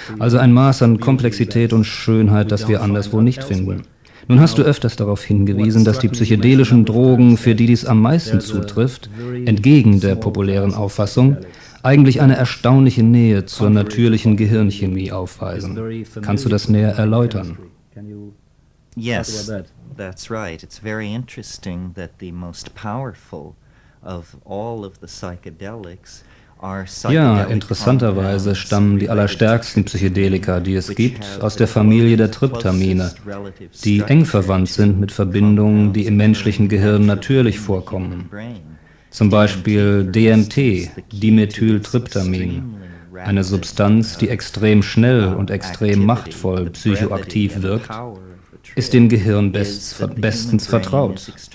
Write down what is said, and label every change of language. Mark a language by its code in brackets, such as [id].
[de] Also ein Maß an Komplexität und Schönheit, das wir anderswo nicht finden. Nun hast du öfters darauf hingewiesen, dass die psychedelischen Drogen, für die dies am meisten zutrifft, entgegen der populären Auffassung, eigentlich eine erstaunliche Nähe zur natürlichen Gehirnchemie aufweisen. Kannst du das näher erläutern? [en] Yes, that's right. It's very interesting that the most powerful of all of the psychedelics are [de] Ja, [en] psychedelic [de] interessanterweise [en] compounds [de] stammen die allerstärksten Psychedelika, die es gibt, aus der Familie der Tryptamine, die eng verwandt sind mit Verbindungen, die im menschlichen Gehirn natürlich vorkommen. Zum Beispiel DMT, Dimethyltryptamin, eine Substanz, die extrem schnell und extrem machtvoll psychoaktiv wirkt, ist dem Gehirn bestens vertraut.